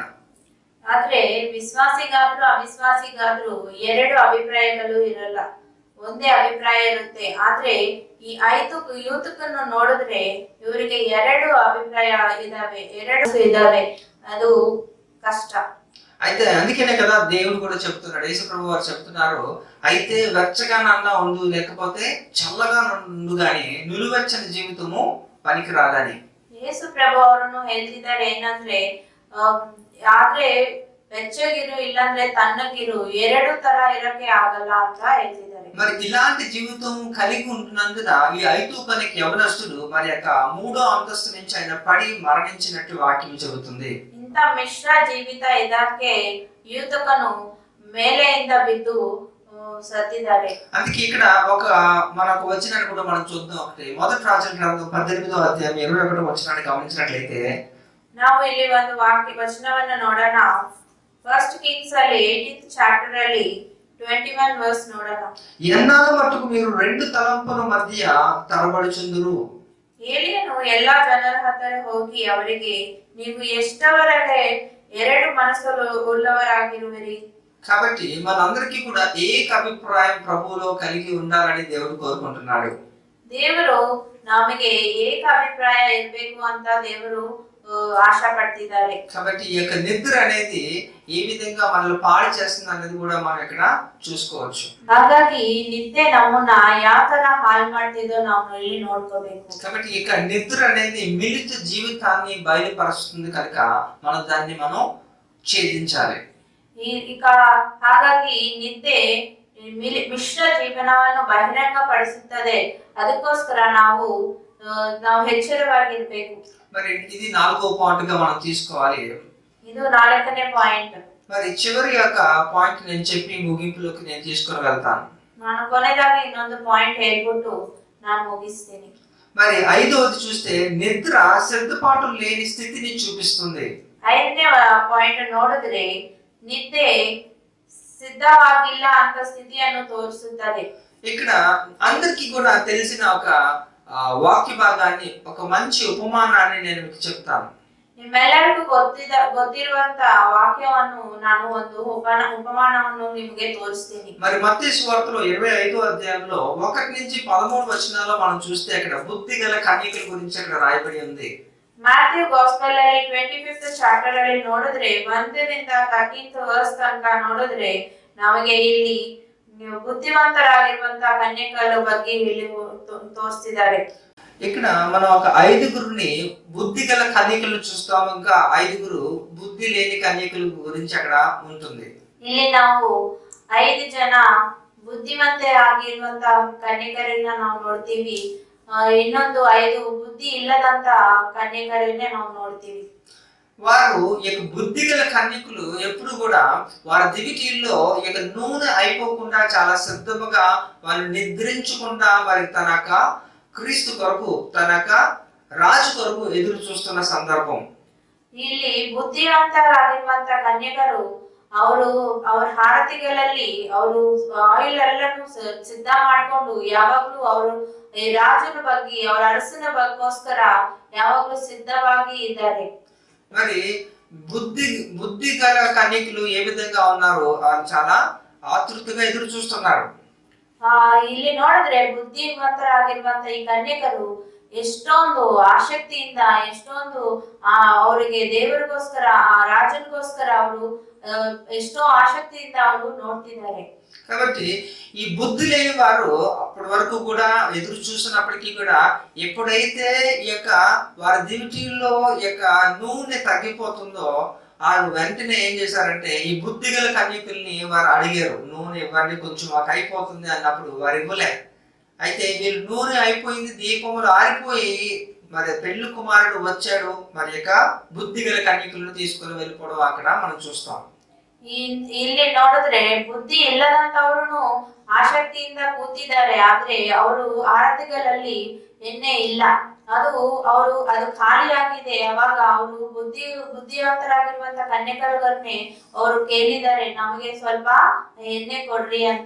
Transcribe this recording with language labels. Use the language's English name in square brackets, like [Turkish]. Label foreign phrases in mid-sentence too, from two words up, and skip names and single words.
[Kannada] ಆದ್ರೆ ವಿಶ್ವಾಸಿಗಾದ್ರು ಅವಿಶ್ವಾಸಿಗಾದ್ರು 2 ಅಭಿಪ್ರಾಯಗಳು ಇರಲ್ಲ, ಒಂದೇ ಅಭಿಪ್ರಾಯ ಇರುತ್ತೆ. ಆದ್ರೆ ಈ 5 ಯೂತ್ಕನ್ನು ನೋಡಿದ್ರೆ ಇವರಿಗೆ 2 ಅಭಿಪ್ರಾಯ ಇದಾವೆ, ಅದು ಕಷ್ಟ. [Telugu] అయితే అందుకనే కదా దేవుడు కూడా చెప్తున్నాడు, యేసు ప్రభు వారు చెప్తున్నారు, అయితే వెచ్చగానన్నా ఉండు, లేకపోతే చల్లగా ఉండు, గాని నిలువెచ్చని జీవితము పనికిరాదని. [Kannada] యేసు ప్రభు ಅವರನ್ನು ಹೇಳ್ತಿದ್ದಾರೆ ಏನಂದ್ರೆ ಆದ್ರೆ ಬೆಚ್ಚಗಿರು ಇಲ್ಲಾಂದ್ರೆ ತಣ್ಣಗಿರು, 2 ತರ ಇರಕ್ಕೆ ಆಗಲ್ಲ ಅಂತ ಹೇಳ್ತಿದ್ದಾರೆ. [Telugu] మరి ఇలాంటి జీవితం కలిగి ఉంటున్నందున ఈ 5 కనకి యవనస్తుడు మరి యొక్క 3వ అంతస్తు నుంచి ఆయన పడి మరణించినట్టు వాక్యం చెబుతుంది. [Kannada] ಇಂತ ಮಿಶ್ರ ಜೀವಿತ ಇದಕ್ಕೆ ಯೂತಕನು ಮೇಲೆಯಿಂದ ಬಿದ್ದು సత్తిదారే. [Telugu] అందుకే ఇక్కడ ఒక మనకు వచనాన్ని కూడా మనం చూద్దాం. ఒకటి మొదటి రాజుల గ్రంథం 18వ అధ్యాయం 21వ వచనాన్ని గమనించినట్లయితే [Kannada] ನಾವು ಇಲ್ಲಿ ಒಂದು ವಚನವನ್ನು ನೋಡೋಣ. ಫಸ್ಟ್ ಕಿಂಗ್ಸ್ ಅಲ್ಲಿ 18th ಚಾಪ್ಟರ್ ಅಲ್ಲಿ 21 ವರ್ಸ್ ನೋಡೋಣ. [Telugu] ఎన్నాళ్ళ మట్టుకు మీరు 2 తలంపుల మధ్య తరబడుచుందురు. [Kannada] ಏಲಿಯನು ಎಲ್ಲಾ ಜನರ ಹತ್ತಿರ ಹೋಗಿ ಅವರಿಗೆ, ನೀವು ಎಷ್ಟವರೆಗೆ 2 ಮನಸ್ಸುಗಳು ಉಳ್ಳವರಾಗಿರುವಿರಿ. [Telugu] కాబట్టి మనందరికీ కూడా ఏక అభిప్రాయం ప్రభువులో కలిగి ఉండాలని దేవుడు కోరుకుంటున్నాడు. [Kannada] ದೇವರು ನಮಗೆ ಏಕ ಅಭಿಪ್ರಾಯ ಇರಬೇಕು ಅಂತ ದೇವರು [Telugu] ఆశా పడుతున్నారు. కాబట్టి ఈ యొక్క నిద్ర అనేది ఏ విధంగా మనల్ని పాడు చేస్తుంది అనేది కూడా మనం ఇక్కడ చూసుకోవచ్చు. [Kannada] ಹಾಗಾಗಿ ನಿದ್ದೆ ನಮ್ಮನ್ನ ಯಾವ ತರ ಹಾಳು ಮಾಡ್ತಿದೋ ನಾವು ಇಲ್ಲಿ ನೋಡ್ಕೋಬೇಕು. [Telugu] కాబట్టి ఈ యొక్క నిద్ర అనేది మిలిత జీవితాన్ని బయలుపరుస్తుంది కనుక మనం దాన్ని ఛేదించాలి. [Kannada] ಇಕ ಹಾಗಾಗಿ ನಿದ್ದೆ ಮಿಶ್ರ ಜೀವನವನ್ನು ಬಹಿರಂಗಪಡಿಸುತ್ತದೆ. ಅದಕ್ಕೋಸ್ಕರ ನಾವು ಎಚ್ಚರವಾಗಿರ್ಬೇಕು. [Telugu] మరి ఇది 4వ పాయింట్ గా మనం తీసుకోవాలి. [Kannada] ಇದು 4ನೇ పాయింట్. [Telugu] మరి చివరి యొక్క పాయింట్ నేను చెప్పి ముగింపులోకి నేను తీసుకొని వెళ్తాను. [Kannada] ನಾನು ಕೊನೆಯದಾಗಿ ಇನ್ನೊಂದು ಪಾಯಿಂಟ್ ಹೇಳ್ಬಿಟ್ಟು ನಾನು ಮುಗಿಸ್ತೀನಿ. [Telugu] మరి 5వది చూస్తే నిద్ర సిద్ధపాటు లేని స్థితిని చూపిస్తుంది. [Kannada] 5ನೇ ಪಾಯಿಂಟ್ ನೋಡಿದ್ರೆ ನಿದ್ದೆ ಸಿದ್ಧವಾಗಿಲ್ಲ ಅಂತ ಸ್ಥಿತಿಯನ್ನು ತೋರಿಸುತ್ತದೆ. [Telugu] ఇక్కడ అందరికీ కూడా తెలిసిన ఒక వాక్య భాగాన్ని, ఒక మంచి ఉపమానాన్ని నేను మీకు చెప్తాను. [Kannada] ನಿಮ್ಮೆಲ್ಲರಿಗೂ ಗೊತ್ತಿರುವಂತ ವಾಕ್ಯವನ್ನು ನಾನು ಒಂದು ಉಪಮಾನವನ್ನು ನಿಮಗೆ ತೋರಿಸ್ತೀನಿ. [Telugu] మరి మత్తయి సువార్తలో 25వ అధ్యాయంలో 1 నుంచి 13 వచనాల్లో మనం చూస్తే అక్కడ బుద్ధి గల కన్యకల గురించి అక్కడ రాయబడి ఉంది. [Kannada] ಮ್ಯಾಥ್ಯೂ ಗಾಸ್ಪಲ್ ಅಲ್ಲಿ 25th ಚಾಪ್ಟರ್ ಅಲ್ಲಿ ನೋಡಿದ್ರೆ 1ರಿಂದ 13th ವರ್ಸ್ ತನಕ ನೋಡಿದ್ರೆ ನಮಗೆ ಇಲ್ಲಿ ಬುದ್ಧಿವಂತರಾಗಿರುವಂತ ಕನ್ಯಕల ಬಗ್ಗೆ ಇಲ್ಲಿ ತೋರಿಸಿದ್ದಾರೆ. [Telugu] ఇక్కడ మనం ఒక 5గురిని బుద్ధి గల కన్యకలను చూస్తాము. ఇంకా 5గురు బుద్ధి లేని కన్యకల గురించి అక్కడ ఉంటుంది. [Kannada] ಇಲ್ಲಿ ನಾವು 5 ಜನ ಬುದ್ಧಿವಂತೆ ಆಗಿರುವಂತ ಕನ್ಯಕರನ್ನ ನಾವು ನೋಡ್ತೀವಿ. ಇನ್ನೊಂದು 5 ಬುದ್ಧಿ ಇಲ್ಲದಂತ కన్యకರನ್ನೇ ನಾವು ನೋಡ್ತೀವಿ. [Telugu] వారు ఈ బుద్ధి గల కన్యకులు ఎప్పుడు కూడా వారి దివిటీల్లో ఇక నూనె అయిపోకుండా చాలా శ్రద్ధగా వారు నిద్రించకుండా వారి తనక క్రీస్తు కొరకు తనక రాజు కొరకు ఎదురు చూస్తున్న సందర్భం. [Kannada] ಇಲ್ಲಿ ಬುದ್ಧಿವಂತರಾಗಿರುವಂತ ಕನ್ಯಕರು ಅವ್ರ ಹಾರತಿಗಳಲ್ಲಿ ಅವರು ಆಯಿಲ್ ಎಲ್ಲಾನು ಸಿದ್ಧ ಮಾಡ್ಕೊಂಡು ಯಾವಾಗ್ಲೂ ಅವರು ರಾಜನ ಬಗ್ಗೆ ಅವರ ಅರಸನ ಬಗ್ಗೋಸ್ಕರ ಯಾವಾಗ್ಲೂ ಸಿದ್ಧವಾಗಿ ಇದ್ದಾರೆ. [Telugu] మరి బుద్ధి గల కన్యకులు ఏ విధంగా ఉన్నారో వాళ్ళు చాలా ఆతృతగా ఎదురు చూస్తున్నారు. [Kannada] ಇಲ್ಲಿ ನೋಡಿದ್ರೆ ಬುದ್ಧಿವಂತರಾಗಿರುವಂತ ಈ ಕನ್ಯಕರು ಎಷ್ಟೊಂದು ಆಸಕ್ತಿಯಿಂದ ಎಷ್ಟೊಂದು ಅವರಿಗೆ ದೇವರಿಗೋಸ್ಕರ ಆ ರಾಜನಿಗೋಸ್ಕರ ಅವರು ಎಷ್ಟೋ ఆసక్తిಯಿಂದ ಅವರು ನೋಡ್ತಿದ್ದಾರೆ. [Telugu] కాబట్టి ఈ బుద్ధి లేని వారు అప్పటి వరకు కూడా ఎదురు చూసినప్పటికీ కూడా ఎప్పుడైతే ఈ యొక్క వారి దివిటీల్లో ఈ యొక్క నూనె తగ్గిపోతుందో వారు వెంటనే ఏం చేశారంటే ఈ బుద్ధి గల కన్యకుల్ని వారు అడిగారు, నూనె ఇవ్వండి, కొంచెం మాకు అయిపోతుంది అన్నప్పుడు వారు ఇవ్వలే. అయితే వీళ్ళు నూనె అయిపోయింది, దీపములు ఆరిపోయి మరి పెళ్లి కుమారుడు వచ్చాడు, మరి యొక్క బుద్ధి గల కన్యకులను తీసుకుని వెళ్ళిపోవడం అక్కడ మనం చూస్తాం. [Kannada] ಇಲ್ಲಿ ನೋಡಿದ್ರೆ ಬುದ್ಧಿ ಇಲ್ಲದಂತವ್ರು ಆಸಕ್ತಿಯಿಂದ ಕೂತಿದ್ದಾರೆ. ಆದ್ರೆ ಅವರು ಆರತಿಗಳಲ್ಲಿ ಎಣ್ಣೆ ಇಲ್ಲ, ಅದು ಖಾಲಿಯಾಗಿದೆ. ಅವಾಗ ಅವರು ಬುದ್ಧಿವಂತರಾಗಿರುವಂತ ಕನ್ಯಕರನ್ನೇ ಅವರು ಕೇಳಿದ್ದಾರೆ, ನಮಗೆ ಸ್ವಲ್ಪ ಎಣ್ಣೆ ಕೊಡ್ರಿ ಅಂತ.